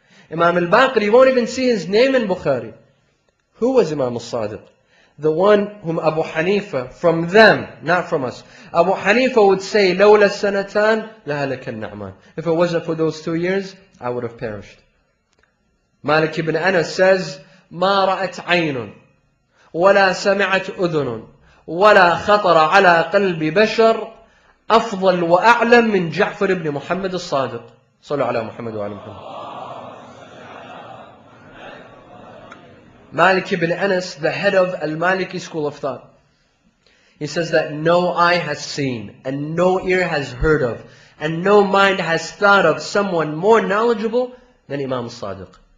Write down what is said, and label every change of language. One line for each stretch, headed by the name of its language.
English: Imam al-Baqir, you won't even see his name in Bukhari. Who was Imam al-Sadiq? The one whom Abu Hanifa, from them, not from us, Abu Hanifa would say,
Arabic: لَوْلَا السَّنَتَانِ لَهَلَكَ النَّعْمَانِ.
English: If it wasn't for those 2 years, I would have perished. Malik ibn Anas says,
Arabic: مَا رَأَتْ عَيْنٌ وَلَا سَمِعَتْ أُذُنٌ وَلَا خَطَرَ عَلَى قَلْبِ بَشَرٍ أفضل وأعلم من جعفر بن محمد الصادق. صلوا على محمد وعلى محمد.
English: Malik ibn Anas, the head of Al-Maliki school of thought, he says that no eye has seen, and no ear has heard of, and no mind has thought of someone more knowledgeable than Imam Sadiq.